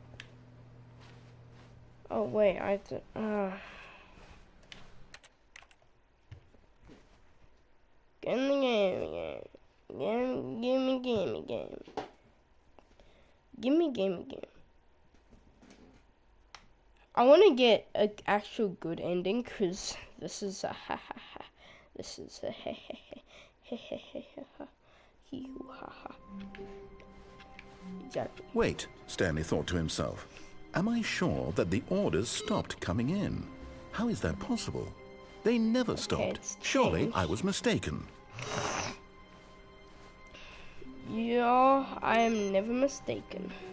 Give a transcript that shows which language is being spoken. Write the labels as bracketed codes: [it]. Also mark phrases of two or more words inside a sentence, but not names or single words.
[en] Oh, wait, I have to, Get in the game again. Gimme game again. Gimme game again. I want to get an actual good ending, because this is a ha-ha-ha. This is a he-he-he-ha. Hee-hoo-ha-ha. Exactly. Wait, Stanley thought to himself. Am I sure that the orders stopped coming in? How is that possible? They never stopped. Surely I was mistaken. Yeah, I am never mistaken.